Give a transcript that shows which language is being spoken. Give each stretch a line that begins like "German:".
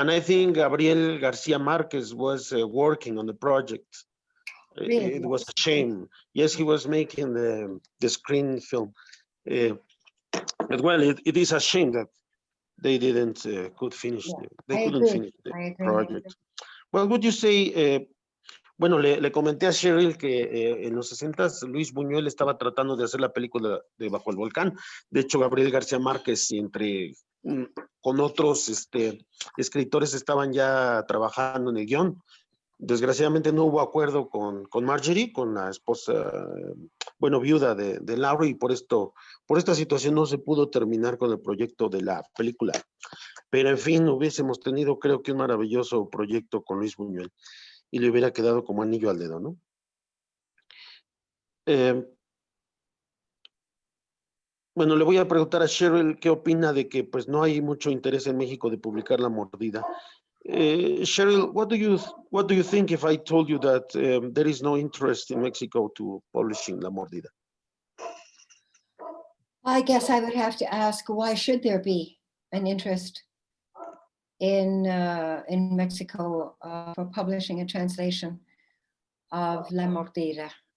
English: And I think Gabriel Garcia Marquez was working on the project. Really? It was a shame. Yes, he was making the screen film. But well, it is a shame that they didn't could finish. Yeah. They couldn't finish the project. Well, would you say?
Spanish: Bueno, le comenté a Sherrill que en los 60s Luis Buñuel estaba tratando de hacer la película de Bajo el Volcán. De hecho, Gabriel García Márquez con otros escritores estaban ya trabajando en el guión. Desgraciadamente no hubo acuerdo con Marjorie, con la esposa, viuda de Lowry, y por esta situación no se pudo terminar con el proyecto de la película. Pero en fin, hubiésemos tenido, creo que un maravilloso proyecto con Luis Buñuel. Y le hubiera quedado como anillo al dedo, ¿no? Bueno, le voy a preguntar a Sherrill qué opina de que pues no hay mucho interés en México de publicar La mordida.
English: Sherrill, what do you think if I told you that there is no interest in Mexico to publishing La mordida? I guess I would have to ask, why should there be an interest in Mexico for publishing a translation of La Mordida?